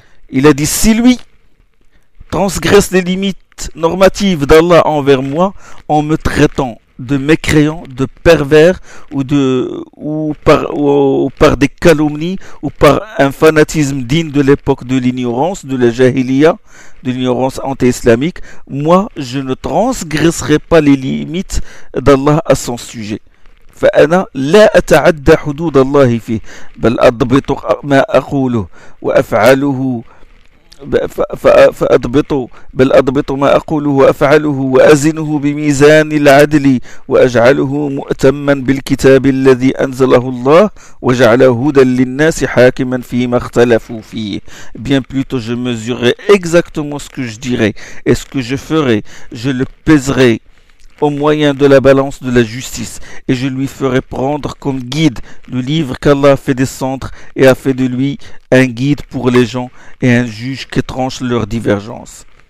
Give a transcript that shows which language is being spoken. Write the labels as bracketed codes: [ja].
[fr] Il a dit, si lui transgresse les limites normatives d'Allah envers moi en me traitant de mécréants, de pervers ou par des calomnies ou par un fanatisme digne de l'époque de l'ignorance, de la jahiliya, de l'ignorance anti-islamique, moi je ne transgresserai pas les limites d'Allah à son sujet. [ar] فأنا لا أتعدى حدود الله فيه بل أضبط ما أقوله وأفعله فأضبط بل أضبط ما أقوله وأفعله وأزنه بميزان العدل وأجعله مؤتما بالكتاب الذي أنزله الله وجعل هدى للناس حاكما فيما اختلفوا فيه. [fr] Bien plutôt, je mesurerai exactement ce que je dirai et ce que je ferai, je le pèserai au moyen de la balance de la justice, et je lui ferai prendre comme guide le livre qu'Allah a fait descendre et a fait de lui un guide pour les gens et un juge qui tranche leurs divergences.